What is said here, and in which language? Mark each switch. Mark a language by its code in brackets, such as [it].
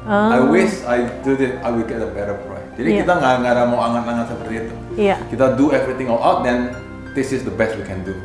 [en] I wish I do it, I will get a better price. [id] Jadi kita nggak ada mau angan-angan seperti itu. [en] Kita do everything all out, then this is the best we can do.